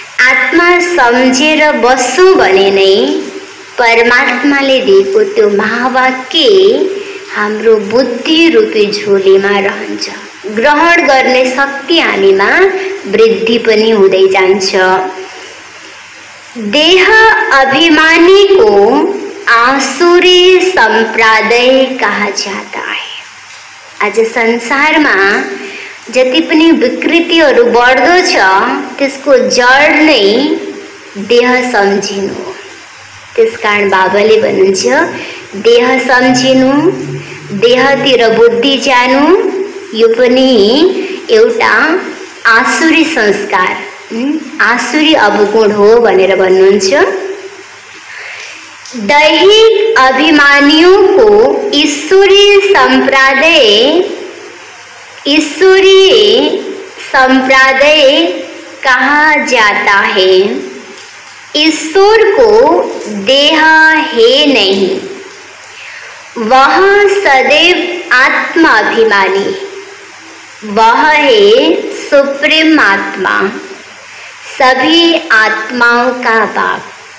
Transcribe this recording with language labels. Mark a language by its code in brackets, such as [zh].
[ne] आत्मा सम्झेर बस्छौँ भने नै परमात्माले दिएको त्यो महावाक्य हाम्रो बुद्धि रूपी झोलीमा रहन्छ। ग्रहण गर्ने शक्ति हामीमा वृद्धि पनि हुँदै जान्छ। [hi] देह अभिमानी को आसुरी संप्रदाय कहा जाता है। [ne] आज संसारमा जति पनि विकृतिहरू बढ्दो छ त्यसको जड नै देह सम्झिनु हो। त्यसकारण बाबाले भन्नुहुन्छ देह सम्झिनु, देहतिर बुद्धि जानु, यो पनि एउटा आसुरी संस्कार, आसुरी अवगुण हो भनेर भन्नुहुन्छ। [hi] दैहिक अभिमानियों को ईश्वरीय संप्रदाय कहा जाता है। ईश्वर को देह है नहीं, वह सदैव आत्मा अभिमानी, वह है सुप्रीम आत्मा, सभी आत्माओं का बाप।